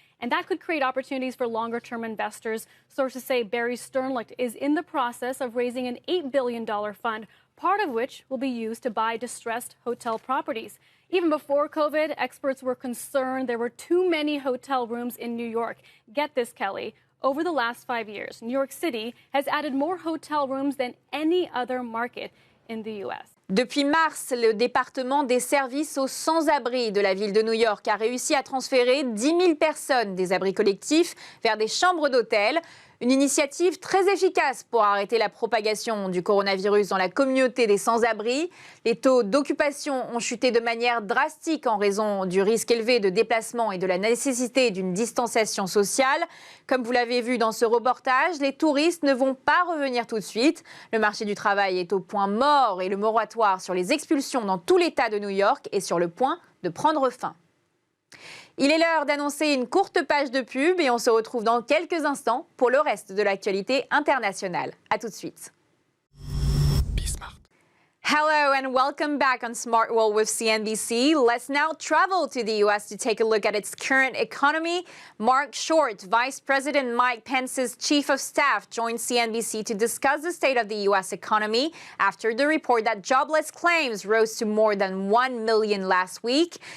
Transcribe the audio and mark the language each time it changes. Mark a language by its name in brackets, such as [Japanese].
[English] And that could create opportunities for longer-term investors. Sources say Barry Sternlicht is in the process of raising an $8 billion fund, part of which will be used to buy distressed hotel properties. Even before COVID, experts were concerned there were too many hotel rooms in New York. Get this, Kelly. Over the last 5 years, New York City has added more hotel rooms than any other market in the U.S. [French] Depuis mars, le département des services aux sans-abri de la ville de New York a réussi à transférer 10 000 personnes des abris collectifs vers des chambres d'hôtel. Une initiative très efficace pour arrêter la propagation du coronavirus dans la communauté des sans-abri. Les taux d'occupation ont chuté de manière drastique en raison du risque élevé de déplacement et de la nécessité d'une distanciation sociale. Comme vous l'avez vu dans ce reportage, les touristes ne vont pas revenir tout de suite. Le marché du travail est au point mort et le moratoire sur les expulsions dans tout l'État de New York est sur le point de prendre fin. Il est l'heure d'annoncer une courte page de pub et on se retrouve dans quelques instants pour le reste de l'actualité internationale. À tout de suite. [English] Hello and welcome back on Smart World with CNBC. Let's now travel to the U.S. to take a look at its current economy. Mark Short, Vice President Mike Pence's Chief of Staff, joined CNBC to discuss the state of the U.S. economy after the report that jobless claims rose to more than 1 million last week.